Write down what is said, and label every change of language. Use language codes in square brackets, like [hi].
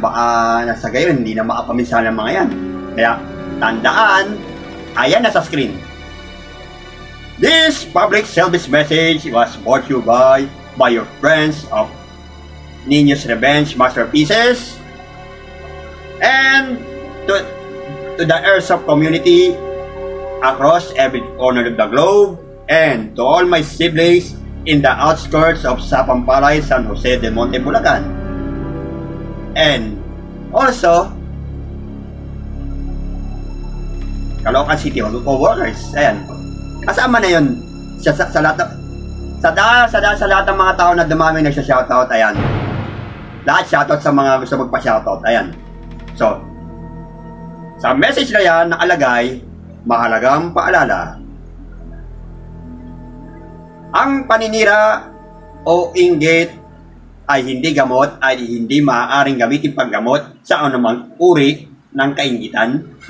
[tl] Baka nasa gayon, hindi na makapaminsan ng mga yan. Kaya, tandaan, ayan na sa screen. [en] This public service message was brought to you by your friends of Ninyo's Revenge Masterpieces and to the Airsoft community across every corner of the globe, and to all my siblings in the outskirts of Sapampalay, San Jose del Monte, Bulacan, and also Caloocan City Hall co-workers. [tl] Ayan, kasama na yun sa lahat ng mga tao na dumami nagsha-shoutout. Ayan, lahat shoutout sa mga gusto magpa-shoutout. Ayan, so sa message na yan nakalagay, mahalagang paalala: ang paninira o inggit ay hindi gamot, ay hindi maaaring gamitin panggamot sa anumang uri ng kainggitan.